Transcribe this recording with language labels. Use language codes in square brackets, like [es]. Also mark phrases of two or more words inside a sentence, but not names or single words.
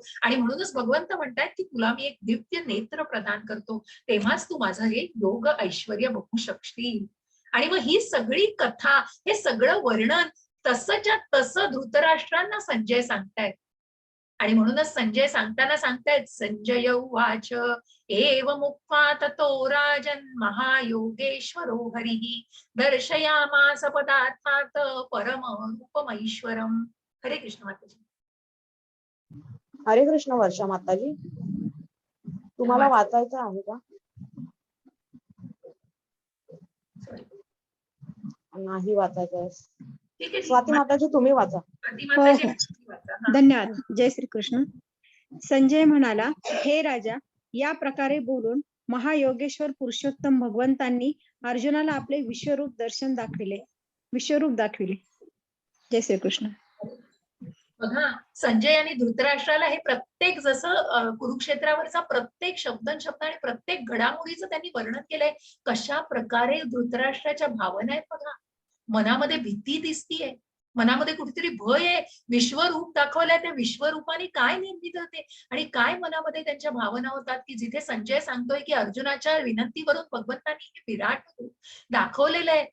[mr] आणि म्हणूनच भगवंत म्हणतायत की तुला मी एक दिव्य नेत्र प्रदान करतो, तेव्हाच तू माझं हे योग ऐश्वर्य बघू शकशील. आणि मग ही सगळी कथा, हे सगळं वर्णन तसंच्या तसं धृतराष्ट्रांना संजय सांगतायत. आणि म्हणूनच संजय सांगताना सांगतायत, [sa] संजय उवाच एवमुक्त्वा ततो राजन् महायोगेश्वरो हरिः दर्शयामास पदार्थात् परमरूपमैश्वरम्. [mr] हरे कृष्ण माताजी. हरे कृष्ण वर्षा माताजी. तुम्हाला वाचायचं आहे का? नाही वाचायचं. ठीक आहे, स्वाती माताजी तुम्ही वाचा. धन्यवाद. जय श्री कृष्ण. संजय म्हणाला, हे राजा, या प्रकारे बोलून महायोगेश्वर पुरुषोत्तम भगवंतांनी अर्जुनाला आपले विश्वरूप दाखविले. जय श्री कृष्ण. बघा, संजय आणि धृतराष्ट्राला हे प्रत्येक जसं कुरुक्षेत्रावरचा प्रत्येक शब्द आणि प्रत्येक घडामोडीचं त्यांनी वर्णन केलंय. कशा प्रकारे धृतराष्ट्राच्या भावना आहेत बघा. मनामध्ये भीती दिसतीये, मनामध्ये कुठेतरी भय आहे. विश्वरूप दाखवलंय, त्या विश्वरूपाने काय निर्मित होते आणि काय मनामध्ये त्यांच्या भावना होतात, की जिथे संजय सांगतोय की अर्जुनाच्या विनंतीवरून भगवंतांनी हे विराट रूप दाखवलेलं आहे.